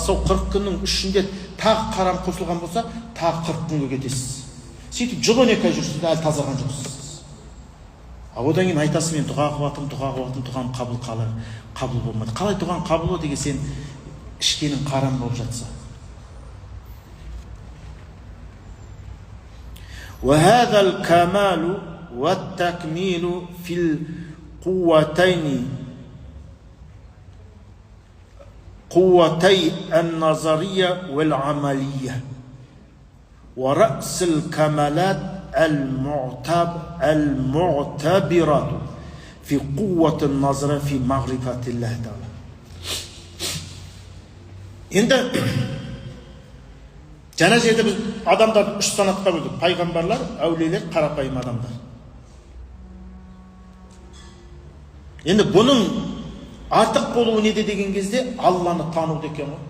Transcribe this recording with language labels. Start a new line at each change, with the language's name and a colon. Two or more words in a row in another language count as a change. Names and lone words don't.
Kazakh: Сол 40 күннің ішінде тағы харам қосылған болса, тағы 40 күнге кетесіз. Сөйтіп жыл 12 ай жүрсіз, әлі тазарған жоқсыз. Одан кейін айтасың, мен дұға қылып жатырмын, дұғам қабыл болмады. Қалай дұғаң қабыл болды деген, сен ішкенің харам болып жатса.
Arabic: وهذا الكمال والتكميل في القوتين قوتي النظرية والعملية ورأس الكمالات المعتبرة في قوة النظر في معرفة الله تعالى.
Kazakh: Енді жаңа жерде біз адамдарды 3 санатқа бөлдік. Пайғамбарлар, әулиелер, қарапайым адамдар. Енді бұның артық болуы неде деген кезде Алланы тануды екен ғой.